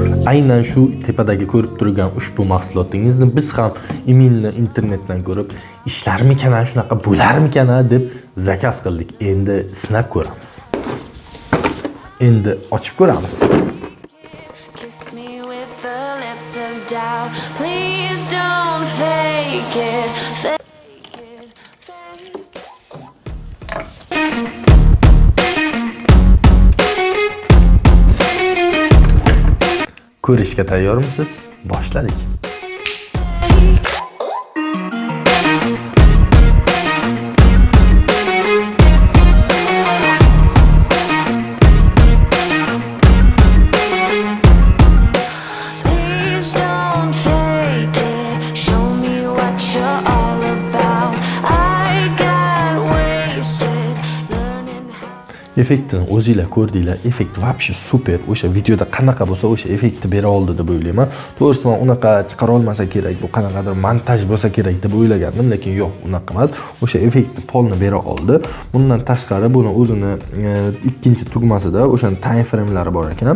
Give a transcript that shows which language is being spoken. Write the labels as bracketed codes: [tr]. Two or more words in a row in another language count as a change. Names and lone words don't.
[uz] aynan shu tepadagi ko'rib turgan ushbu mahsulotingizni biz ham iminni internetdan ko'rib ishlarmikan, shunaqa bo'larmikan deb zakaz qildik. Endi sinab ko'ramiz. Endi ochib ko'ramiz. [en] Kiss me with the lips of doubt. Please don't fake it. Fake it. Fake it. [uz] Ko'rishga tayyormisiz? Boshladik. [en] Please don't fake it. Show me what you're all about. I got wasted learning how. [uz] Effektni o'zingizlar ko'rdinglar. Effekt вообще super. O'sha videoda qanaqa bo'lsa o'sha effektni bera oldi deb o'ylayman. To'g'risi men unaqa chiqara olmasa kerak, bu qanaqadir montaj bo'lsa kerak deb o'ylagandim, lekin yo'q, unaqa emas. O'sha effektni polni bera oldi. Bundan tashqari buni o'zini ikkinchi tugmasida o'sha [en] time framelari [uz] bor ekan.